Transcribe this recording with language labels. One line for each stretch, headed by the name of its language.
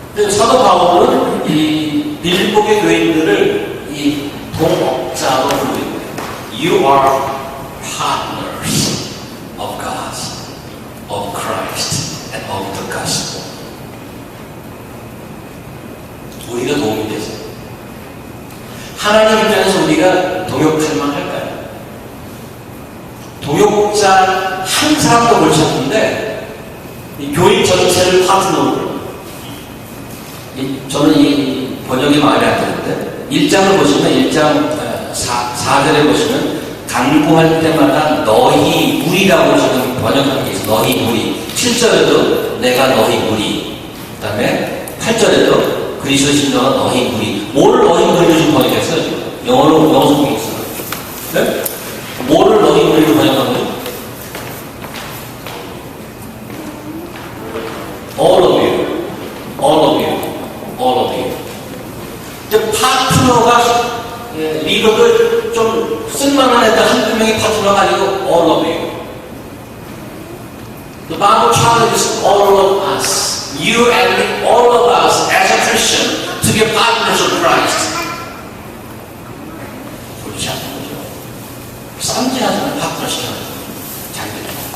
Korean: 사도 바울은 이 빌립보의 교인들을 이 동업자로 부르고
English: You are partners of God, of Christ, and of the gospel.
Korean: 우리가 도움이 되죠. 하나님 입장에서 우리가 동역할 만할까요? 동역자 한 사람도 골치 아픈데 이 교인 전체를 파트너로 저는 이 번역이 마음에 안 드는데 1장을 보시면 1장 4절에 보시면 강구할 때마다 너희 무리라고 지금 번역하는 게 있어요. 너희 무리. 7절에도 내가 너희 무리. 그 다음에 8절에도 그리스도 신자가 너희 무리. 뭘 너희 무리로 지금 번역했어요? 지금? 영어 성경이 있어요. 네? 뭐를 너희 무리로 번역한 거죠?
English: All of you. All of you. All of you.
Korean: 이제 파트너가 리더들 좀 쓸만한 애들 한두 명이 파트너가 아니고
English: all of you. The Bible challenges all of us, you and me, all of us as a Christian to be partners of Christ.
Korean: 그렇지 않는 거죠. 쌈질하지만 파트너 시켜야 돼요. 자기들.